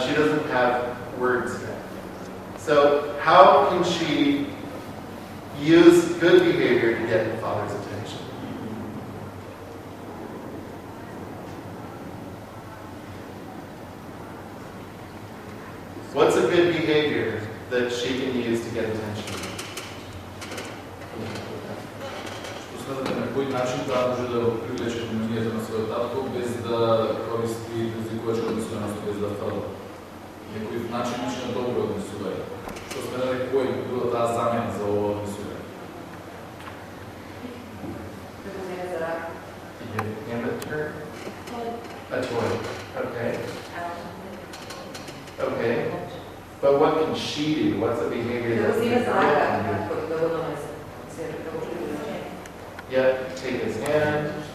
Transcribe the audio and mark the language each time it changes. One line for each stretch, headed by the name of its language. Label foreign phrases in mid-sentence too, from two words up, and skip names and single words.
English: She doesn't have words yet. So how can she use good behavior to get the Father's attention? What's a good behavior that she can use to get attention?
Macedonian: На кој начин таа може да го привлече вниманието на својот татко без да користи предизвикувачка однесување, без да фрла. Некој начин на добро однесување. Што сме дали кој би била таа замена за ово однесување?
English: Hand it to her? A toy. Okay. Okay. But what can she do? What's the behavior that the girl can do? Yep, take his hand.